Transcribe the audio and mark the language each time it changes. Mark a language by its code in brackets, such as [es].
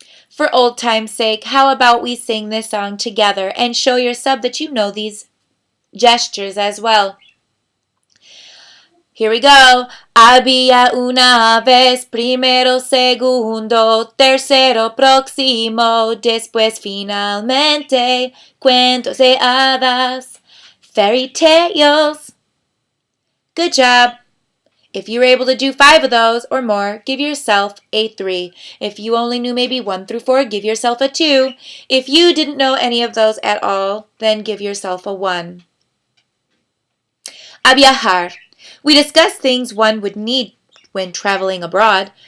[en] For old time's sake, how about we sing this song together and show your sub that you know these gestures as well. Here we go. [es] Había una vez primero, segundo, tercero, próximo, después finalmente, cuentos de hadas, [en] fairy tales. Good job. If you were able to do 5 of those or more, give yourself a 3. If you only knew maybe 1 through 4, give yourself a 2. If you didn't know any of those at all, then give yourself a 1. [es] A viajar. [en] We discussed things one would need when traveling abroad.